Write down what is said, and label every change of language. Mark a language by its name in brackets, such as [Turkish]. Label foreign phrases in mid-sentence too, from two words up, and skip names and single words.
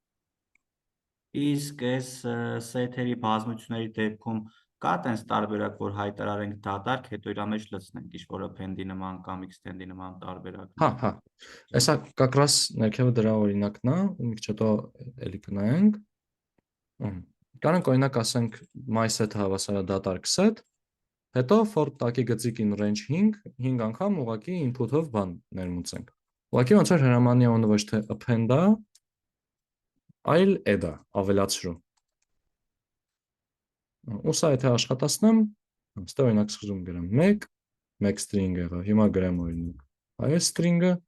[Armenian] Իսկ այս սեթերի բազմությունների դեպքում կա տենց տարբերակ, որ հայտարարենք դատարկ, հետո իր մեջ լցնենք ինչ-որ append-ի նման կամ extend-ի նման տարբերակ։ Հա։ Այսա [Russian] как раз [Armenian] ներքևը դրա օրինակն է, ու մի քիչ հետո էլի կնայենք։ Կարանք օրինակ ասենք [English] my set [Armenian] հավասար է դատարկ set, հետո for տակի գծիկ [English] in range [Armenian] 5 անգամ ուղղակի input-ով բան ներմուծենք։ Ուղղակի ոնց որ հրամանի անունը ոչ թե append-ա, այլ add-ա, ավելացրու։ Ու սա եթե աշխատացնեմ, ստե օրինակ սկզբում գրեմ 1 string եղավ, հիմա գրեմ օրինակ այս string-ը,